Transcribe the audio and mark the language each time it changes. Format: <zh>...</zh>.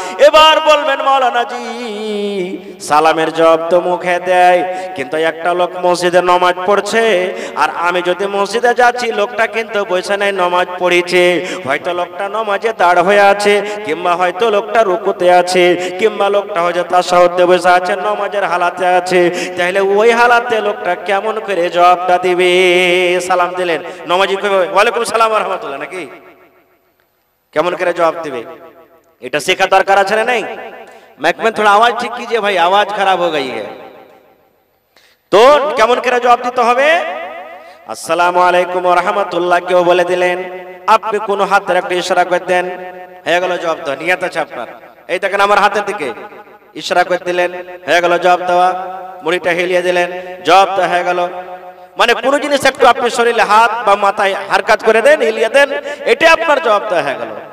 <bn>এবার বলবেন, মাওলানা জি সালামের জবাব তো মুখে দেয়, কিন্তু একটা লোক মসজিদে নামাজ পড়ছে, আর আমি যদি মসজিদে যাচ্ছি, লোকটা কিন্তু বসে নাই, নামাজ পড়েছে, হয়তো লোকটা নামাজে দাঁড় হয়ে আছে, কিংবা হয়তো লোকটা রুকুতে আছে, কিংবা লোকটা হয়তো তাশাহুদে বসে আছে, নামাজের হালাতে আছে, তাহলে ওই হালাতে লোকটা কেমন করে জবাবটা দিবে? সালাম দিলেন, নমাজি কইবে ওয়ালাইকুম সালাম ওয়া রাহমাতুল্লাহ, নাকি কেমন করে জবাব দিবে? এটা শেখা দরকার আছে না নাই?</bn> <hi>माइक में थोड़ा आवाज ठीक कीजिए भाई, आवाज खराब हो गई है।</hi> <bn>तो কেমন করে জবাব দিতে হবে? আসসালামু আলাইকুম ওয়া রাহমাতুল্লাহ কেউ বলে দিলেন, আপনি কোন হাতের একটা ইশারা করে দেন, হয়ে গেল জবাব দেওয়া। নিয়ত আছে আপনার, এই দেখেন আমার হাতের দিকে ইশারা করে দিলেন, হয়ে গেল জবাব দেওয়া। মুড়িটা হেলিয়ে দিলেন, জবাব দেওয়া হয়ে গেল। মানে কোন জিনিস একটু আপনি শরীরে হাত বা মাথায় হারকাত করে দেন, হিলিয়ে দেন, এটা আপনার জবাব দেওয়া হয়ে গেল।</bn>